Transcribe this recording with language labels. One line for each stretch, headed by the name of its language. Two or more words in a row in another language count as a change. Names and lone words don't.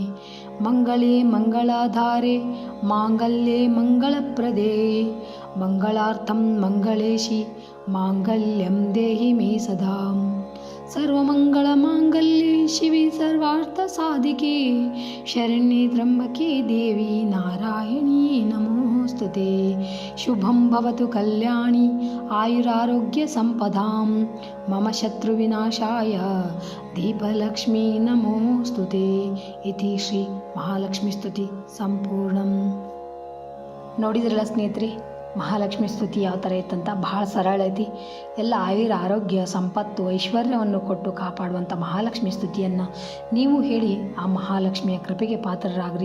Sanskrit: ಮಂಗಳೇ ಮಂಗಳಾಧಾರೆ ಮಾಂಗಲ್ಯೆ ಮಂಗಳಪ್ರದೇ ಮಂಗಳಾರ್ಥಂ ಮಂಗಳೇಶಿ ಮಾಂಗಲ್ಯಂ ದೇಹಿ ಮೇ ಸದಾ. ಸರ್ವಮಂಗಳ ಮಾಂಗಲ್ಯೆ ಶಿವೆ ಸರ್ವಾರ್ಥ ಸಾಧಿಕೆ ಶರಣ್ಯೆ ತ್ರ್ಯಂಬಕೆ ದೇವಿ ನಾರಾಯಣಿ ನಮೋಸ್ತುತೆ. ಶುಭಂ ಭವತು ಕಲ್ಯಾಣಿ ಆಯುರಾರೋಗ್ಯ ಸಂಪದಾಂ ಮಮ ಶತ್ರು ವಿನಾಶಾಯ ದೀಪಲಕ್ಷ್ಮೀ ನಮೋಸ್ತುತೆ. ಇತಿ ಶ್ರೀ ಮಹಾಲಕ್ಷ್ಮಿ ಸ್ತುತಿ ಸಂಪೂರ್ಣಂ.
Kannada: ನೋಡಿದ್ರಲ್ಲ ಸ್ನೇಹಿತರೆ, ಮಹಾಲಕ್ಷ್ಮಿ ಸ್ತುತಿ ಯಾವ ಥರ ಇತ್ತಂತ. ಭಾಳ ಸರಳ ಐತಿ. ಎಲ್ಲ ಆಯುರ ಆರೋಗ್ಯ ಸಂಪತ್ತು ಐಶ್ವರ್ಯವನ್ನು ಕೊಟ್ಟು ಕಾಪಾಡುವಂಥ ಮಹಾಲಕ್ಷ್ಮಿ ಸ್ತುತಿಯನ್ನು ನೀವು ಹೇಳಿ ಆ ಮಹಾಲಕ್ಷ್ಮಿಯ ಕೃಪೆಗೆ ಪಾತ್ರರಾಗ್ರಿ.